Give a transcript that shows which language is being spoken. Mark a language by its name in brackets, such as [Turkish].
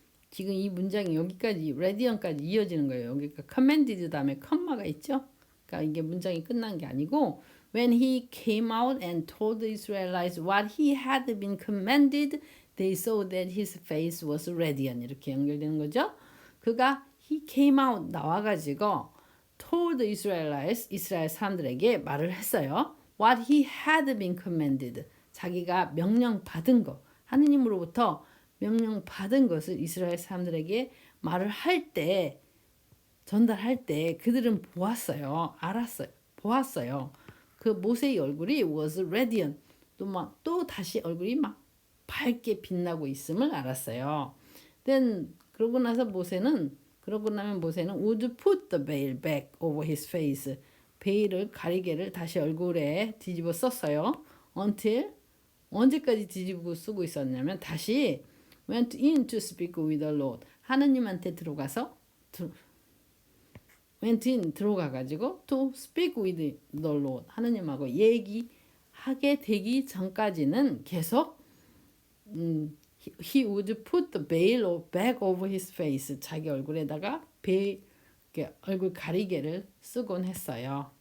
[Korean] 지금 이 문장이 여기까지 radiant까지 이어지는 거예요. 여기가 commanded 다음에 컴마가 있죠. 그러니까 이게 문장이 끝난 게 아니고 [English] when he came out and told the Israelites what he had been commanded they saw that his face was radiant [Korean] 이렇게 연결되는 거죠. 그가 [English] he came out [Korean] 나와가지고 [English] told the Israelites [Korean] 이스라엘 사람들에게 말을 했어요. [English] What he had been commanded [Korean] 자기가 명령 받은 거 하느님으로부터 명령 받은 것을 이스라엘 사람들에게 말을 할 때, 전달할 때 그들은 보았어요. 알았어요. 보았어요. 그 모세의 얼굴이 [English] was radiant. [Korean] 또 다시 얼굴이 막 밝게 빛나고 있음을 알았어요. [English] Then [Korean] 그러고 나면 모세는 [English] would put the veil back over his face. [Korean] 베일을 가리개를 다시 얼굴에 뒤집어 썼어요. [English] Until [Korean] 언제까지 뒤집고 쓰고 있었냐면 다시 [English] went in to speak with the Lord. [Korean] 하느님한테 [English] went in [Korean] 들어가가지고 [English] to speak with the Lord. [Korean] 하느님하고 얘기하게 되기 전까지는 계속 [English] he would put the veil back over his face. [Korean] 자기 얼굴에다가 얼굴 가리개를 쓰곤 했어요.